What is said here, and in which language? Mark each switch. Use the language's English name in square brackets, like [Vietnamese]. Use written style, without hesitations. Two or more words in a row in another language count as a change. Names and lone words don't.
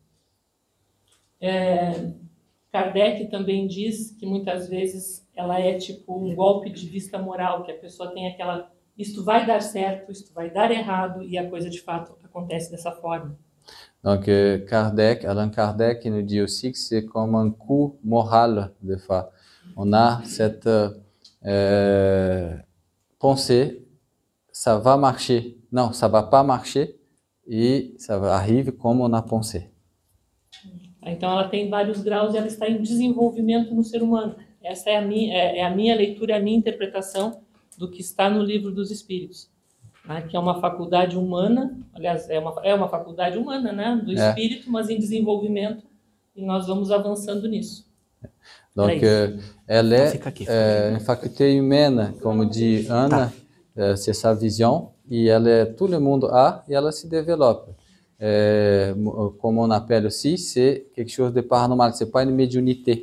[Portuguese] Kardec também diz que muitas vezes ela é tipo um golpe de vista moral, que a pessoa tem aquela, isto vai dar certo, isto vai dar errado, e a coisa de fato acontece dessa forma. [French] Donc Allan Kardec nous dit aussi que c'est comme un coup moral des fois. On a cette pensée, ça va marcher, non, ça va pas marcher, et ça arrive comme on a pensé. [Portuguese] Então ela tem vários graus e ela está em desenvolvimento no ser humano. Essa é a minha leitura, a minha interpretação do que está no Livro dos Espíritos, né? Que é uma faculdade humana, aliás, é uma faculdade humana, né? Do espírito, mas em desenvolvimento, e nós vamos avançando nisso. [French] Donc, elle est une faculté humaine, comme dit Anna, c'est sa vision, et tout le monde a, et elle se développe. Comme on appelle aussi, c'est quelque chose de paranormal, c'est pas une médiumnité.